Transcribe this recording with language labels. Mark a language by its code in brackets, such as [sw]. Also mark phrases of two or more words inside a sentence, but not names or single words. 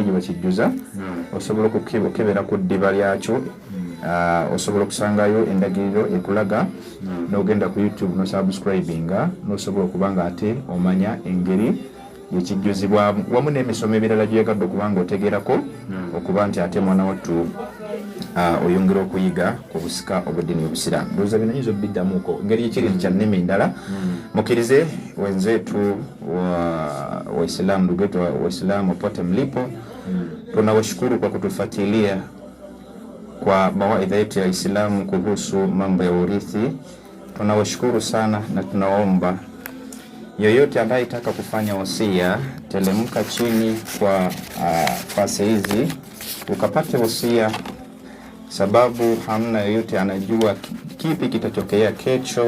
[lg] gye bakijjuza osobola okukebera ku ddiba lyakyo osobola okusangayo endagiriro ekulaga n'ogenda ku YouTube n'osubscribinga n'osobola okuba nga ate omanya engeri gyekijjuzibwamu wamu n'emisomo ebirala gyegadde okuba nga otegerako okuba nti ate mwana wattu oyongera okuyiga ku busika obw'eddiini y'obusiraamu ndowooza bino nyinza obiddamuuko engeri yekiri kya nnimi ndala mukkirize [sw] wenzetu waislamu ndugu yetu waislamu popote mlipo tunawashukuru kwa kutufuatilia kwa mawaidha yetu ya Islamu kuhusu mambo ya urithi. [lg] Tunawashukuru sana na tunaomba yoyote ambaye anataka kufanya wasia telemka chini kwa fasi hizi ukapate wasia, sababu hamna yoyote anajua kipi kitatokea kesho.